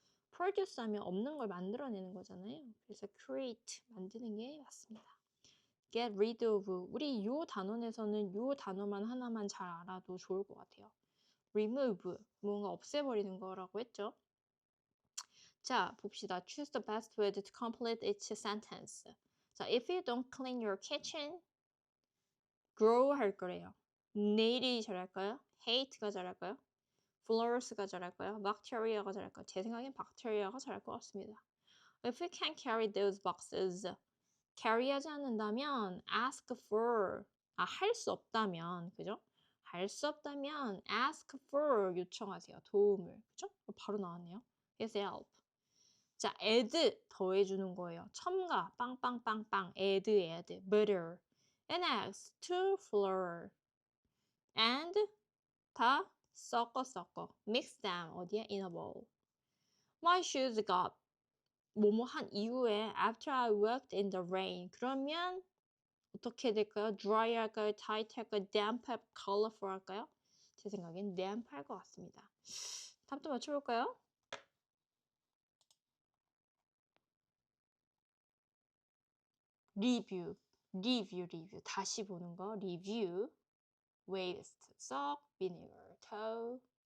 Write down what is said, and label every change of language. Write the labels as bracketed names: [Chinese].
[Korean] produce 하면 없는 걸 만들어내는 거잖아요. 그래서 create, 만드는 게 맞습니다. get rid of, 우리 요 단원에서는 요 단어만 하나만 잘 알아도 좋을 것 같아요. remove, 뭔가 없애버리는 거라고 했죠. 자, 봅시다. [English] Choose the best way to complete each sentence. 자, if you don't clean your kitchen, grow [Korean] 할 거래요. need이 잘할까요? hate가 잘할까요? flores가 잘할까요? bacteria가 잘할까요? 제 생각엔 bacteria가 잘할 것 같습니다. [English] If you can't carry those boxes, carry하지 않는다면 ask for, [Korean] 할 수 없다면, 그죠? 할 수 없다면 ask for, 요청하세요. 도움을, 그죠? 바로 나왔네요. [English] Get help. [Korean] 자, add, 더해주는 거예요. [English] 첨가, 빵빵빵빵, add, butter, and eggs to flour. and [Korean] 다 섞어 [English] mix them [Korean] 어디에? [English] in a bowl. My shoes got [Korean] 뭐뭐 한 이후에 [English] after I walked in the rain. [Korean] 그러면 어떻게 될까요? dry 할까요? tight 할까요? damp 할까요? colorful 할까요? 제 생각엔 damp 할 것 같습니다. 답도 맞춰볼까요? [English] review, review. [Korean] 다시 보는 거. [English] review, waste, salt, vinegar, tow.